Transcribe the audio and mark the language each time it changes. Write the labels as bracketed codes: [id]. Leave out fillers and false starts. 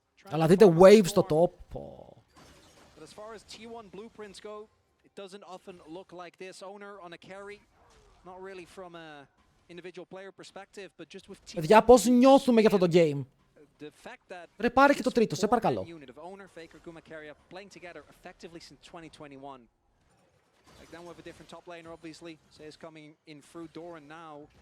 [el] Αλλά δείτε wave στο top. [en] But as far as T1 blueprints go, it doesn't often look like this. Owner on a carry, not really from a individual player perspective, but just with T1. [el] Παιδιά, πώς νιώθουμε για αυτό το game. [en] The fact that [el] Ρε, πάρε και το τρίτο, σε παρακαλώ. [en] unit of Owner, Faker, Gumacarya playing together effectively since 2021. Like then with a different top laner, obviously. Say is coming in through Doran now.